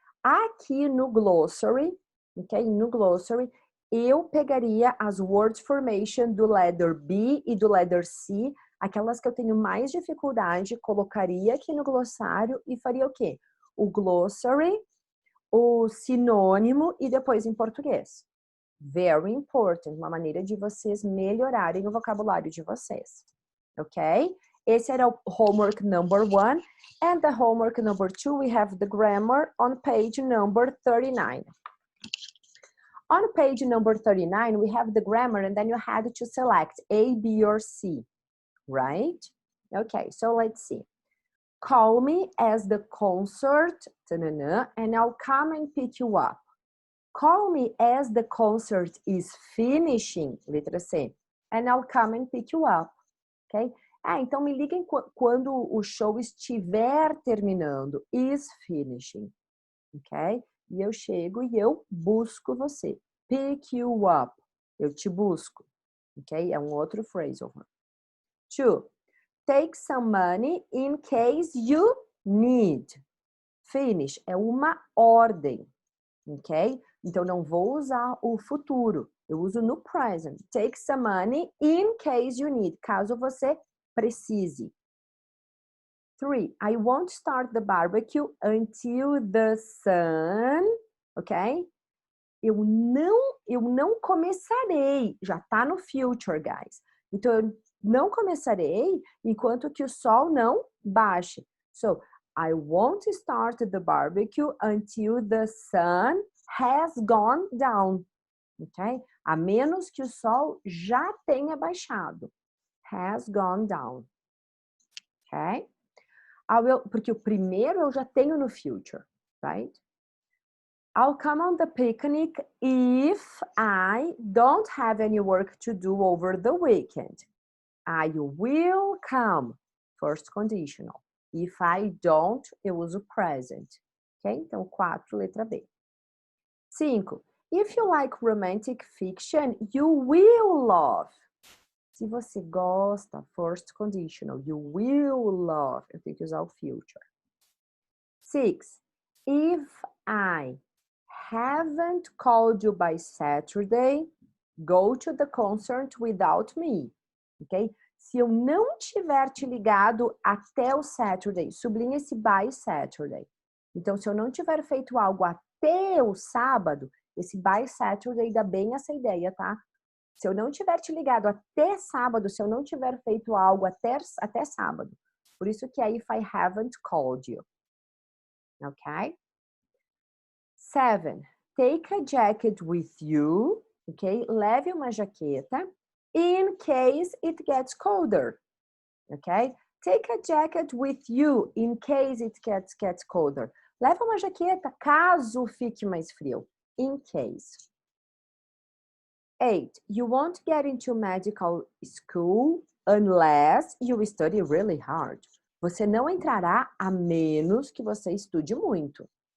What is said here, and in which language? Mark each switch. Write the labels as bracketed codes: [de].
[pt] Aqui no glossary, ok? No glossary, eu pegaria as word formation do letter B e do letter C, aquelas que eu tenho mais dificuldade, colocaria aqui no glossário e faria o quê? O glossary, o sinônimo e depois em português. [en] Very important, [pt] uma maneira de vocês melhorarem o vocabulário de vocês, ok? Esse era o homework number 1. [en] And the homework number 2, we have the grammar on page number 39. On page number 39, we have the grammar, and then you had to select A, B, or C, right? Okay, so let's see. Call me as the concert, and I'll come and pick you up. Call me as the concert is finishing, [pt] letra C, [en] and I'll come and pick you up, ok? [pt] Então me liguem quando o show estiver terminando, [en] is finishing, [pt] ok? E eu chego e eu busco você. [en] Pick you up, [pt] eu te busco, ok? É um outro phrasal. 2. [en] Take some money in case you need. [pt] Finish é uma ordem, ok? Então, não vou usar o futuro. Eu uso no present. [en] Take some money in case you need. [pt] Caso você precise. [en] 3. I won't start the barbecue until the sun. [pt] Ok? Eu não começarei. Já tá no future, guys. Então, eu não começarei enquanto que o sol não baixe. [en] So, I won't start the barbecue until the sun has gone down, ok? [pt] A menos que o sol já tenha baixado. [en] Has gone down, [pt] ok? Porque o primeiro eu já tenho no future, right? [en] I'll come on the picnic if I don't have any work to do over the weekend. I will come, first conditional. If I don't, [pt] eu uso present, ok? Então, 4, letra B. [en] 5. If you like romantic fiction, you will love. [pt] Se você gosta, [en] first conditional, you will love. [pt] Eu tenho que usar o future. 6. [en] If I haven't called you by Saturday, go to the concert without me. Ok? [pt] Se eu não tiver te ligado até o Saturday, sublinha esse by Saturday. Então, se eu não tiver feito algo até o sábado, esse by Saturday dá bem essa ideia, tá? Se eu não tiver te ligado até sábado, se eu não tiver feito algo até sábado. Por isso que é [en] if I haven't called you. Ok? 7. Take a jacket with you. Ok? [pt] Leve uma jaqueta. [en] In case it gets colder. Ok? Take a jacket with you in case it gets colder. [pt] Leva uma jaqueta caso fique mais frio. [en] In case. 8. You won't get into medical school unless you study really hard. [pt] Você não entrará a menos que você estude muito.